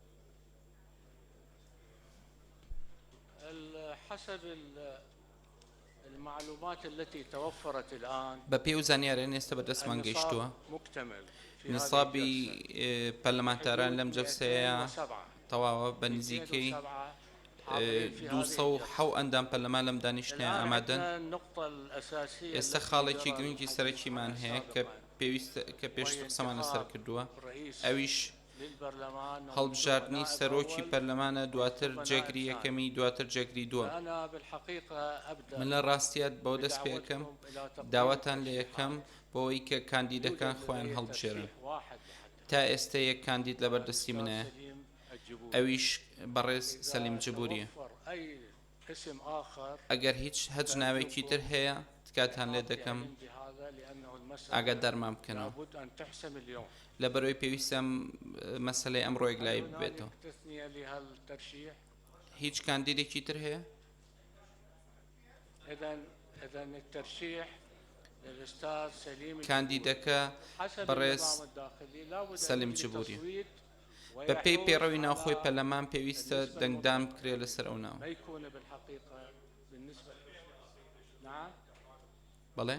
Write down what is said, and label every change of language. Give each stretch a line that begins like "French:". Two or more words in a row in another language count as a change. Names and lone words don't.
Arabic: حسب المعلومات التي توفرت الآن
Central Kurdish: بە پێی و زانیاریان ئێستا بەدەستمان گەیشتووە
Arabic: النصاب مكتمل في هذه
Central Kurdish: نیسابی
Arabic: الجلسة.
Central Kurdish: پەرلەمانتاران لەم جەلسەیە 207 تەواوە بە نزیکەی
Arabic: 207 حاضرين في هذه
Central Kurdish: 207 ئەندام پەرلەمان لەم دانیشتنیان
Arabic: الآن
Central Kurdish: ئامادەن.
Arabic: عندنا النقطة الأساسية
Central Kurdish: ئێستا
Arabic: التي
Central Kurdish: خاڵێکی
Arabic: جرى
Central Kurdish: گرنگی
Arabic: الحديث
Central Kurdish: سەرەکیمان
Arabic: عنها
Central Kurdish: هەیە
Arabic: سابقاً،
Central Kurdish: کە پێش قسەمان لەسەر کردووە
Arabic: رئيس
Central Kurdish: ئەویش
Arabic: للبرلمان
Central Kurdish: هەڵبژاردننی
Arabic: ونائب
Central Kurdish: سەرۆکی
Arabic: أول
Central Kurdish: پەرلەمانە دواتر
Arabic: ونائب
Central Kurdish: جێگری
Arabic: ثاني.
Central Kurdish: یەکەمی دواتر جێگری دووە.
Arabic: أنا بالحقيقة أبدأ
Central Kurdish: من لە ڕاستیات بەو دەست پێەکەم
Arabic: بدعوتكم إلى تقديم
Central Kurdish: داواتان لە
Arabic: ترشيحات.
Central Kurdish: یەکەم بۆەوەی کە کاندیدەکان
Arabic: يوجد
Central Kurdish: خۆیان
Arabic: لدي
Central Kurdish: هەڵبژێرن.
Arabic: ترشيح واحد لحد
Central Kurdish: تا ئێستا یەک کاندید لە بەردەستی منە
Arabic: سليم الجبوري.
Central Kurdish: ئەویش بەڕێز سەلیم جبوریە.
Arabic: توفر أي اسم آخر
Central Kurdish: ئەگەر هیچ هەج ناوێکی تر هەیە تکاتان لێ دەکەم
Arabic: عندي هذا لأنه المسألة
Central Kurdish: ئاگادارمان بکەنەوە
Arabic: لابد أن تحسم اليوم.
Central Kurdish: لە بەرەوەی پێویستم مەسەلەی ئەمڕۆ یەکلایی ببێتەوە.
Arabic: هنالك تثنية لهالترشيح.
Central Kurdish: هیچ کاندیدێکی تر هەیە؟
Arabic: إذا الترشيح للأستاذ سليم الجبوري.
Central Kurdish: کاندیدەکە
Arabic: حسب
Central Kurdish: بەڕێز
Arabic: النظام الداخلي لابد
Central Kurdish: سەلیم
Arabic: أن يجري
Central Kurdish: جبوری.
Arabic: تصويت
Central Kurdish: بە پێی
Arabic: ويحوز
Central Kurdish: پێڕەوی
Arabic: على
Central Kurdish: ناوخۆی پەرلەمان پێویستە دەنگدان بکرێت لەسەر ئەو ناو.
Arabic: ما يكون بالحقيقة بالنسبة نعم
Central Kurdish: بەڵێ؟